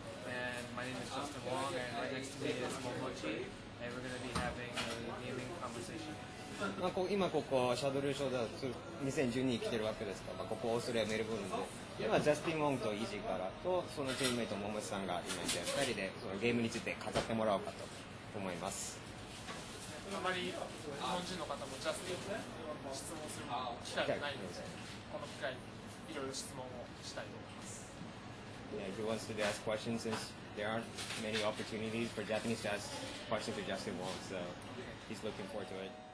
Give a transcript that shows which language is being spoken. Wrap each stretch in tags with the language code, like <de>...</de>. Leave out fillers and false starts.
<en>And my name is Justin Wong, and right next to me is Wong Momochi, and we're going to be having a gaming conversation.</en> <ja>今ここシャドルショーダー2012に来てるわけですから、ここオーストラリアメルボルンで、今ジャスティン・ウォンとイージーからとそのチームメイトモモチさんが今いて、2人でそのゲームについて語ってもらおうかと思います。あまり日本人の方もジャスティンに質問する機会がないので、この機会にいろいろ質問をしたいと思います。</ja> <en>Yeah, he wants to ask questions since there aren't many opportunities for Japanese to ask questions to Justin Wong, so he's looking forward to it.</en>